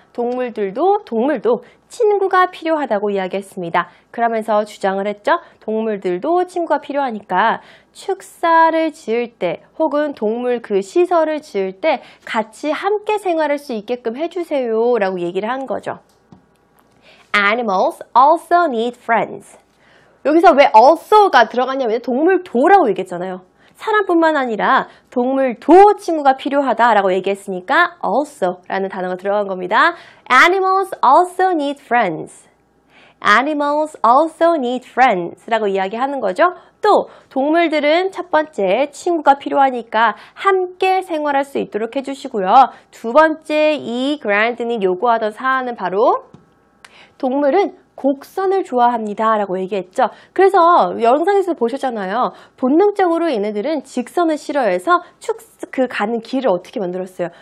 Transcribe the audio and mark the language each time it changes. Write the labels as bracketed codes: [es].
[ko] 동물도 친구가 필요하다고 이야기했습니다. 그러면서 주장을 했죠. 동물들도 친구가 필요하니까 축사를 지을 때 혹은 동물 그 시설을 지을 때 같이 함께 생활할 수 있게끔 해주세요 라고 얘기를 한 거죠. [en] Animals also need friends. [ko] 여기서 왜 also가 들어갔냐면 동물도라고 얘기했잖아요. 사람뿐만 아니라 동물도 친구가 필요하다라고 얘기했으니까 also라는 단어가 들어간 겁니다. [en] Animals also need friends. Animals also need friends [ko] 라고 이야기하는 거죠. 또 동물들은 첫 번째 친구가 필요하니까 함께 생활할 수 있도록 해주시고요. 두 번째 이 그랜든이 요구하던 사안은 바로 동물은 곡선을 좋아합니다 라고 얘기했죠. 그래서 영상에서 보셨잖아요. 본능적으로 얘네들은 직선을 싫어해서 가는 길을 어떻게 만들었어요?